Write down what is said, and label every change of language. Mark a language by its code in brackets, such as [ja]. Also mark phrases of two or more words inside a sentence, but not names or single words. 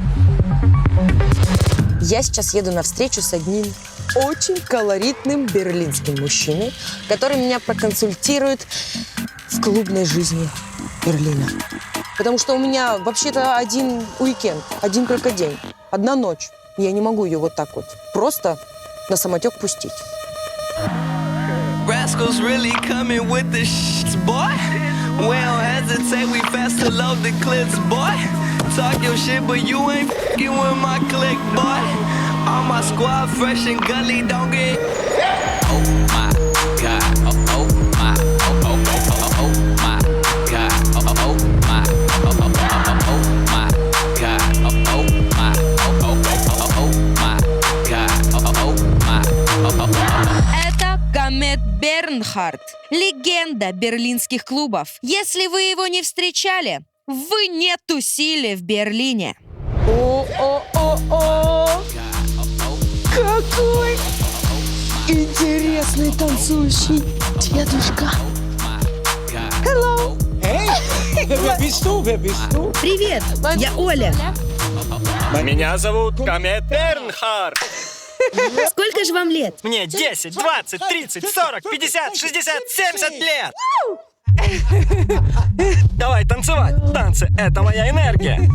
[ru] Я сейчас еду на встречу с одним очень колоритным берлинским мужчиной, который меня проконсультирует в клубной жизни Берлина. Потому что у меня вообще-то один уикенд, один только день, одна ночь. Я не могу ее вот так вот просто на самотек пустить. [en] Rascals really coming with the shits, boy. We don't hesitate, we fast to load the clips, boy. Talk your shit, but you ain't f***ing with my clique, boy. All my squad fresh and gully, don't get... Oh my God, oh my, oh my God, oh my, oh my God, oh my God, oh my. [ru] Это Комет Бернхард, легенда берлинских клубов. Если вы его не встречали, вы не тусили в Берлине. О-о-о-о! Какой интересный танцующий дедушка. [de] Hello. Wer bist du? Wer bist du? [ru] Привет, я Оля. Меня зовут Комет Бернхард. Сколько же вам лет? Мне 10, 20, 30, 40, 50, 60, 70 лет. Давай танцевать. Танцы — это моя энергия.